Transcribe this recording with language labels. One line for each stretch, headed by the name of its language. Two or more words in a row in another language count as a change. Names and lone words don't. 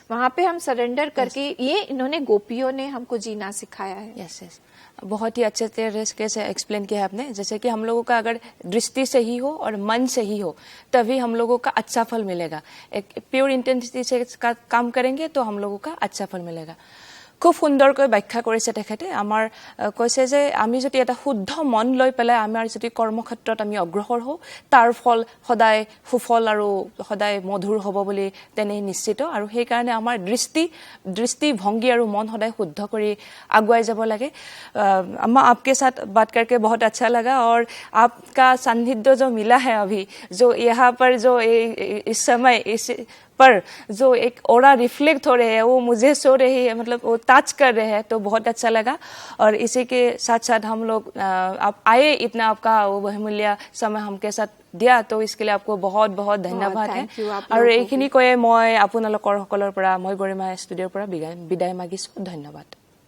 Hindi: वहां पे हम सरेंडर करके ये इन्होंने गोपियों ने हमको जीना सिखाया है।
English: yes, yes.
Hindi: बहुत ही अच्छे तरीके से एक्सप्लेन किया है आपने। जैसे कि हम लोगों का अगर दृष्टि सही हो और मन सही हो तभी हम लोगों का अच्छा फल मिलेगा। एक
English: pure intensity
Hindi: से काम करेंगे तो हम लोगों का अच्छा फल मिलेगा।
Assamese: খুব সুন্দৰকৈ ব্যাখ্যা কৰিছে তেখেতে। আমাৰ কৈছে যে আমি যদি এটা শুদ্ধ মন লৈ পেলাই আমাৰ যদি কৰ্মক্ষেত্ৰত আমি অগ্ৰসৰ হওঁ তাৰ ফল সদায় সুফল আৰু সদায় মধুৰ হ'ব বুলি তেনে নিশ্চিত। আৰু সেইকাৰণে আমাৰ দৃষ্টিভংগী আৰু মন সদায় শুদ্ধ কৰি আগুৱাই যাব লাগে।
Hindi: अम्मा, आपके साथ बात करके बहुत अच्छा लगा और आपका सान्निध्य जो मिला है अभी, जो यहाँ पर जो इस समय पर जो एक
English: aura reflect
Hindi: हो रहे हैं वो मुझे सो रही है, मतलब वो टच कर रहे हैं, तो बहुत अच्छा लगा। और इसी के साथ साथ हम लोग आप आए, इतना आपका वो बहुमूल्य समय हमके साथ दिया, तो इसके लिए आपको बहुत बहुत धन्यवाद है।
Assamese: और এইখিনি কৈয়ে মই আপোনালোকৰ সকলৰ পৰা মই গৰিমা ষ্টুডিঅ'ৰ পৰা বিদায় মাগিছো। ধন্যবাদ।